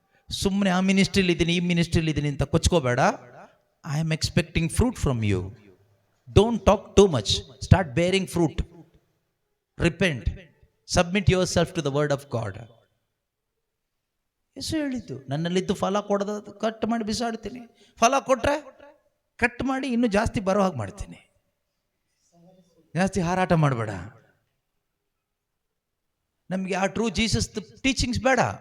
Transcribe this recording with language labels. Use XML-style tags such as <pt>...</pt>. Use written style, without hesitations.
<kn>ಸುಮ್ಮನೆ ಆ ಮಿನಿಸ್ಟ್ರಿಲಿ ಇದ್ದೀನಿ, ಈ ಮಿನಿಸ್ಟ್ರಿಲಿ ಇದ್ದೀನಿ ಅಂತ ಕೊಚ್ಕೋಬೇಡ.</kn> <en>I am expecting fruit from you. Don't talk too much. Start bearing fruit. Repent. Submit yourself to the word of God.</en> <kn>ಯೇಸು ಹೇಳಿದ್ದು, ನನ್ನಲ್ಲಿದ್ದು ಫಲ ಕೊಡದ ಕಟ್ ಮಾಡಿ ಬಿಸಾಡ್ತೀನಿ. ಫಲ ಕೊಟ್ರೆ ಕಟ್ ಮಾಡಿ ಇನ್ನೂ ಜಾಸ್ತಿ ಬರೋ ಹಾಗೆ ಮಾಡ್ತೀನಿ. ಜಾಸ್ತಿ ಹಾರಾಟ ಮಾಡಬೇಡ. ನಮಗೆ ಆ</kn> <en>true Jesus teachings</en> <kn>ಬೇಡ.</kn>